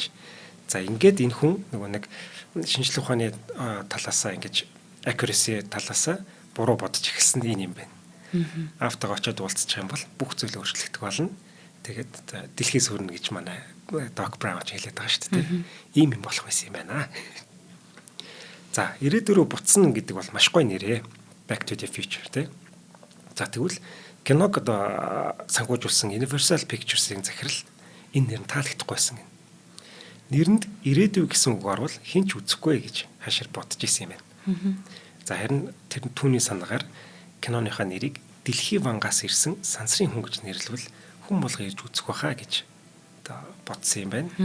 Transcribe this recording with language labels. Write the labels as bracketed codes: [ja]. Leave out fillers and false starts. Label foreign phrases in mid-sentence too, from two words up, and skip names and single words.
[mn] За ингээд энэ хүн нөгөө нэг шинжлэх ухааны талаасаа ингэж accuracy талаасаа буруу бодож эхэлсэн энэ юм байна. Автог очиод уулзчих юм бол бүх зүйл өөрчлөгдөх болно. Тэгээд дэлхий сүрнэ гэж манай Doc Brown ч хэлээд байгаа шүү дээ. Ийм юм болох байсан юм байна. За 94 буцсан гэдэг бол маш гоё нэрээ. Back to the Future тий. За тэгвэл киног одоо санхүүжүүлсэн Universal Pictures-ийн захирал энэ нэр нь таалагдахгүй байсан гэнэ. Нэрэнд ирээдүй гэсэн үг орвол хинч үзэхгүй гэж хашир бодож исэн юм байна. За харин тэр түүний санаагаар киноныхаа нэрийг Дэлхий вангаас ирсэн сансрын хүн гэж нэрлэвэл хүн болго ирж үзэх байхаа гэж одоо бодсон юм байна.